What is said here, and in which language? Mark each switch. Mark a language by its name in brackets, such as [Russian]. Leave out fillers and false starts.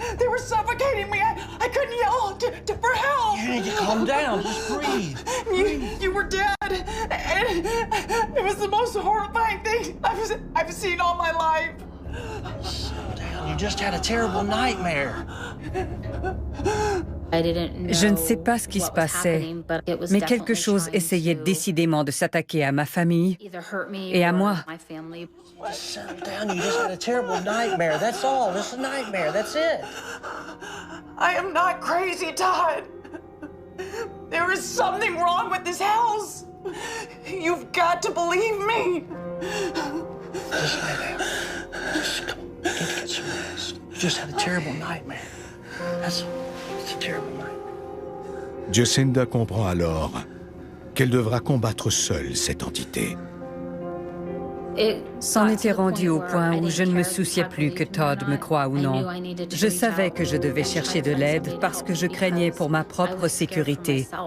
[English] They were suffocating me. I couldn't yell for help. You need to calm down. Just breathe. You were dead. And it was the most horrifying thing I've seen all my life. Slow down. You just had a terrible nightmare. [French] Je ne sais pas ce qui se passait, mais quelque chose essayait décidément de s'attaquer à ma famille et à moi. [English] Settle down. You just had a terrible nightmare. That's all. Just a nightmare. That's it. I am not crazy, Todd. There is something wrong with this house. You've got to believe me. Just lay down. Just come on. Get some rest. You just had a terrible nightmare. That's all. It's a terrible nightmare. [French] Jacinda comprend alors qu'elle devra combattre seule cette entité. C'en était rendu au point où je ne me souciais plus que Todd me croie ou non. Je savais que je devais chercher de l'aide parce que je craignais pour ma propre sécurité.